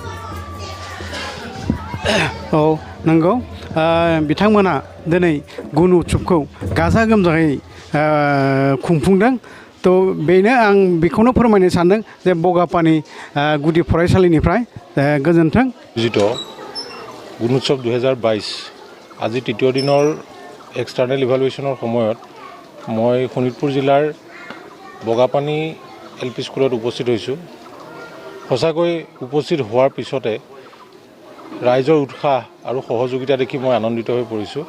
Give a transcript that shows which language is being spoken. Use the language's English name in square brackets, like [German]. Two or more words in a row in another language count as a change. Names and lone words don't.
[Bodo] औ नंगौ बिथांमोना दिनै गुन उत्सवखौ गाजा गोमजायै खुंफुंदों। तो बेनो आं बेखौनो फोरमायनो सानदों जे बगापानि गुदि फरायसालिनिफ्राय गोजोन्थों। [Assamese] गुणोत्सव 2022 আজি তৃতীয় দিনৰ এক্সটাৰ্নেল ইভালুৱেশ্যনৰ সময়ত মই শোণিতপুৰ জিলাৰ বগাপানী LP স্কুলত উপস্থিত হৈছোঁ। সঁচাকৈ উপস্থিত হোৱাৰ পিছতে ৰাইজৰ উৎসাহ আৰু সহযোগিতা দেখি মই আনন্দিত হৈ পৰিছোঁ।